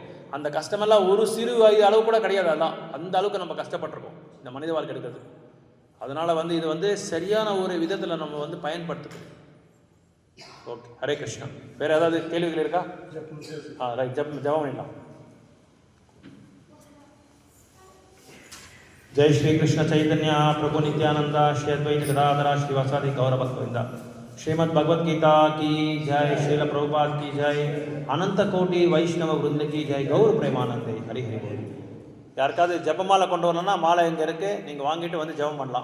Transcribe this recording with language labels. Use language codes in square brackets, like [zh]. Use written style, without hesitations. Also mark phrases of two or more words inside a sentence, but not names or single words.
[ta] அந்த கஷ்டமெல்லாம் ஒரு சிறு அளவு கூட கிடையாது. அதெல்லாம் அந்த அளவுக்கு நம்ம கஷ்டப்பட்டுருக்கோம் இந்த மனித வாழ்க்கை எடுக்கிறது. அதனால் வந்து இது வந்து சரியான ஒரு விதத்தில் நம்ம வந்து பயன்படுத்துது. ஓகே, ஹரே கிருஷ்ணா. வேறு ஏதாவது கேள்விகள் இருக்கா? ரைட், ஜபம் பண்ணலாம். [sa] जय श्री कृष्ण चैतन्य प्रभु नित्यानंद श्री अद्वैत गदाधर श्रीवासादि गौरभक्तवृंद। [hi] श्रीमद् भगवद गीता की जय, श्रील प्रभुपाद की जय, अनंत कोटि वैष्णव वृंद की जय, गौर प्रेमानंदे। हरि हरि बोल. [ta] யாருக்காவது ஜப மாலை கொண்டு வரலன்னா மாலை இங்கே இருக்குது, நீங்கள் வாங்கிட்டு வந்து ஜபம் பண்ணலாம்.